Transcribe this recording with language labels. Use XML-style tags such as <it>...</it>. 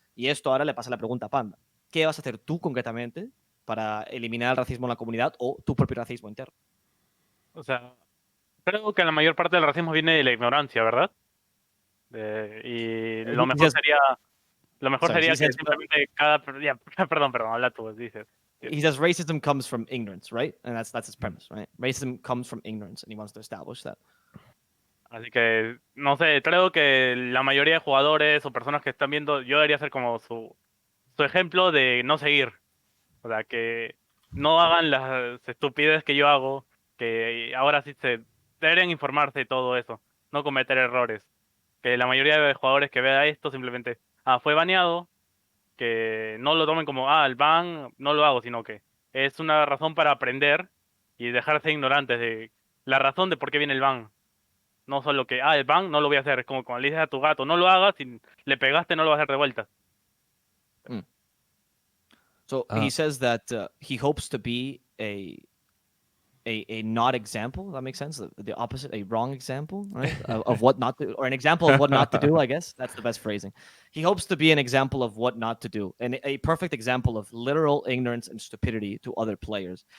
<es>Y esto ahora le pasa la pregunta a Panda. ¿Qué vas a hacer tú concretamente para eliminar el racismo en la comunidad o tu propio racismo interno? O sea, creo que la mayor parte del racismo viene de la ignorancia, ¿verdad? Y lo mejor sería, que simplemente perdón, habla tú, dices.</es> <en>He says racism comes from ignorance, right? And that's his premise, right? Racism comes from ignorance, and he wants to establish that.</en> <es>Así que, no sé, creo que la mayoría de jugadores o personas que están viendo, yo debería ser como su ejemplo de no seguir. O sea, que no hagan las estupideces que yo hago, que ahora sí deberían informarse de todo eso, no cometer errores. Que la mayoría de jugadores que vea esto simplemente, fue baneado, que no lo tomen como, el ban, no lo hago, sino que es una razón para aprender y dejarse ignorantes de la razón de por qué viene el ban. No solo que, el ban no lo voy a hacer. Es como cuando le dices a tu gato, no lo hagas, si le pegaste no lo vas a hacer de vuelta.</es> <en>So he says that he hopes to be a not example. That makes sense. The opposite, a wrong example, right? of what not to, or an example of what not to do. I guess that's the best phrasing. He hopes to be an example of what not to do, and a perfect example of literal ignorance and stupidity to other players.</en>